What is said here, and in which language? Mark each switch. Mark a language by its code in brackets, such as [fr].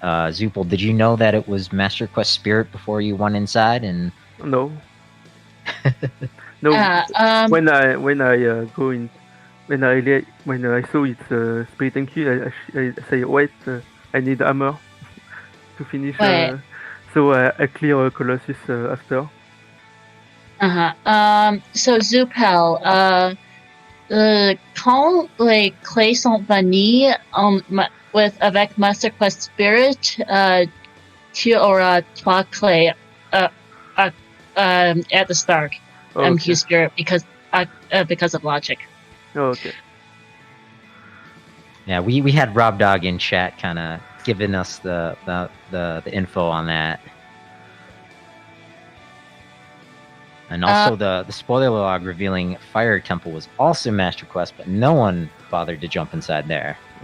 [en] Zoopal, did you know that it was Master Quest Spirit before you went inside? And No. No. When I go in, when I saw it's Spirit and key, I say wait, I need hammer to finish. Right. So I clear Colossus after. [fr] So Zoopal, quand les clés sont bannies avec Master Quest Spirit, tu auras 3 clés [en] at the start. MQ Spirit because of logic. Oh, okay. yeah, we had Rob Dog in chat, kind of giving us the info on that. And also the spoiler log revealing Fire Temple was also Master Quest, but no one bothered to jump inside there.